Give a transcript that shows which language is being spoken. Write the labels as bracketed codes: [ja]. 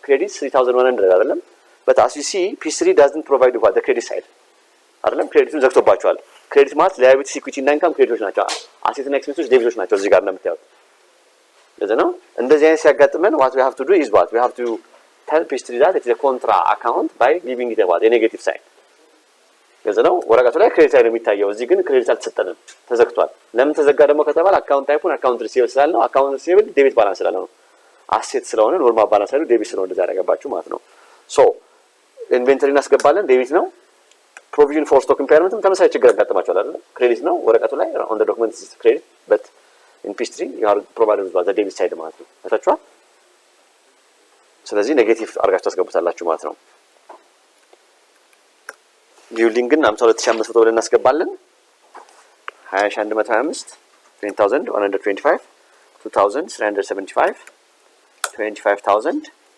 [en] Credit 3,100 [am] አይደለም? [en] But as you see, P3 doesn't provide what? The credit side. አይደለም? [am] ክሬዲቱን ዘግቶባቸዋል። ክሬዲት ማለት liability, equity እና income ክሬዲቶች ናቸው። አሴት እና ኤክስፔንሶች ዴቢቶች ናቸው እዚህ ጋር እንደምታዩት። ለዚህ ነው እንደዚህ አይነት ሲያጋጥመን [en] what we have to do is what? We have to tell P3 that it is a contra account by giving it a negative sign. [am] ለዚህ ነው ወረቀቱ ላይ ክሬዲት ላይ ነው የሚታየው። እዚህ ግን ክሬዲት አልተሰጠንም፣ ተዘግቷል። ለምን ተዘጋ ደግሞ ከተባለ አካውንት ታይፑን አካውንት ሪሲቨብል ስላልነው አካውንት ሪሲቨብል ዴቢት ባላንስ ስላልነው አሴት ስለሆነ ኖርማል ባላንስ ላይ ዴቢት ስለሆነ እንደዛ ያደረጋባችሁ ማለት ነው። ሶ ኢንቨንተሪ እናስገባለን ዴቢት ነው። ፕሮቪዥን ፎር ስቶክ ኢምፓየርመንትም ተመሳሳይ ችግር ያጋጥማቸዋል አይደል? ክሬዲት ነው ወረቀቱ ላይ [en] on the document is credit but in P3 you are provided with the debit side [am] ማለት ነው። ታቻችኋል? ስለዚህ ኔጌቲቭ አድርጋችሁ ታስገቡታላችሁ ማለት ነው። ቢልዲንግን 52500 ብለን እናስገባለን። 20125 20125 2375 25000